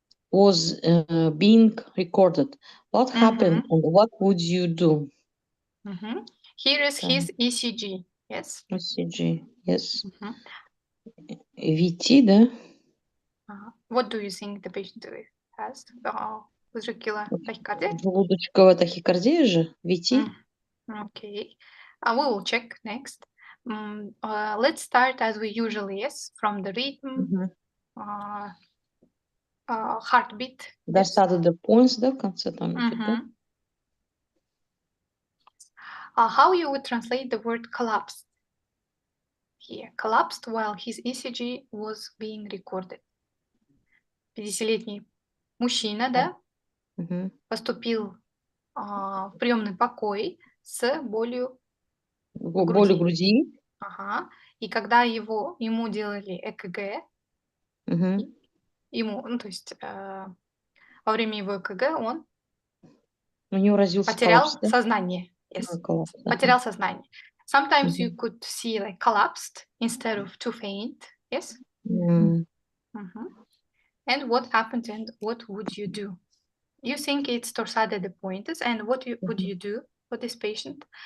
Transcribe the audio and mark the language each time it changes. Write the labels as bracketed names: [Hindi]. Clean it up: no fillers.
[English] was being recorded, what happened and what would you do? Here is his ECG. Yes. ECG, yes. Mhm. VT, [Russian] да? [English] What do you think the patient has? Ventricular tachycardia? [Russian] Желудочковая тахикардия же, VT. [English] Okay. We will check next. Let's start as we usually yes, from the rhythm, heartbeat. Yes. [Russian] Достаточно [English] the points, [Russian] да, в конце там идет, да? [English] How you would translate the word collapsed? Here, collapsed while his ECG was being recorded. [Russian] 50-летний мужчина, да, поступил в приемный покой с болью в Боль в груди. груди. Ага. И когда ему делали ЭКГ, ему, ну, то есть во время его ЭКГ он У него развился потерял коллапс, да? сознание. [English] Yes. [Russian] Коллапс, Потерял сознание. [English] Sometimes you could see like collapsed instead of to faint. Yes. And what happened and what would you do? You think it's torsade de pointes, and what would you do for this patient?